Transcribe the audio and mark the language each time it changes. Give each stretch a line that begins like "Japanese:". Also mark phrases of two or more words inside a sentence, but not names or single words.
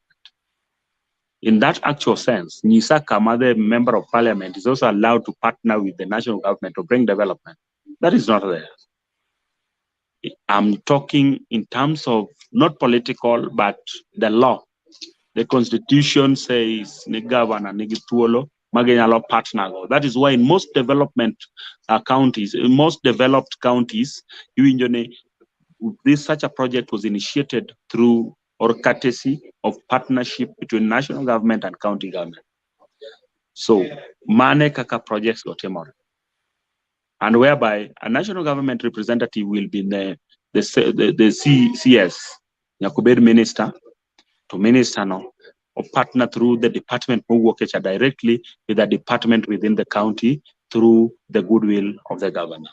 English: In that actual sense, Nisa Kama, the member of parliament, is also allowed to partner with the national government to bring development. That is not there. I'm talking in terms of not political, but the law. The constitution says
Luo (Kenya and Tanzania): ni governor ni gituolo magenyalo
English: partner. That is why in most development counties, in most developed counties, such a project was initiated through or courtesy of partnership between national government and county government.
Luo (Kenya and Tanzania): So mane kaka
English: projects go
Luo (Kenya and Tanzania): temor.
English: And whereby a national government representative will be the CS, Nyakubed minister, to minister no, or partner through the department who work directly with the department within the county through the goodwill of the governor.